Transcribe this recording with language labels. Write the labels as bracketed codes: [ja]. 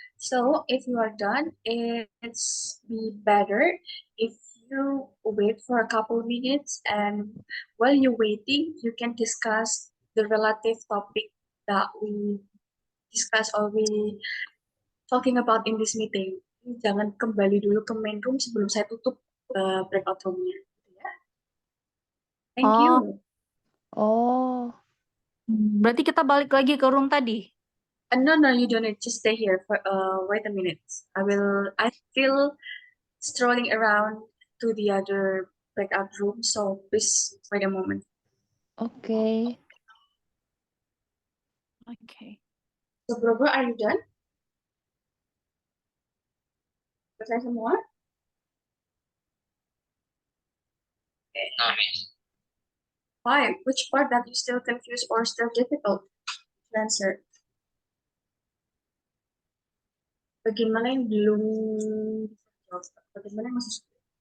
[en] So if you are done, it's be better if you wait for a couple minutes, and while you're waiting, you can discuss the relative topic that we discuss or we talking about in this meeting. [id] Jangan kembali dulu ke main room sebelum saya tutup breakout room-nya. [en] Ya. Thank Oh. you. Oh, [id] Berarti kita balik lagi ke room tadi. [en] No, you don't need. Just stay here for wait a minute. I feel strolling around to the other breakout room, so please wait a moment. okay. Okay. So, bro, are you done? [id] Selesai semua? [en] Why? Which part that you still confused or still difficult to answer? [id] Bagaimana yang belum dijawab? Bagaimana yang masih sulit?